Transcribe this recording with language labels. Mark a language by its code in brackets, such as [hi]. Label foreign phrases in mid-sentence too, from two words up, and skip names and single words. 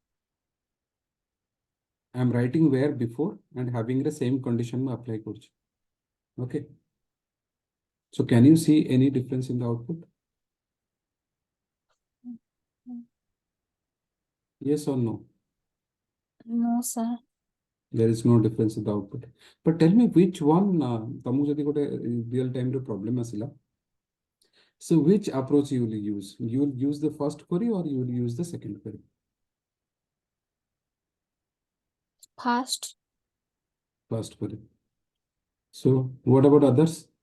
[en] I am writing where before and having the same condition apply kurch. Okay. So can you see any difference in the output? Yes or no? No, sir. There is no difference in the output. But tell me which one, [or] ତମକୁ ଯଦି ଗୋଟେ [en] real time ରେ problem ଆସିଲା, so which approach you will use? You will use the first query or you will use the second query? Fast. First query. So what about others?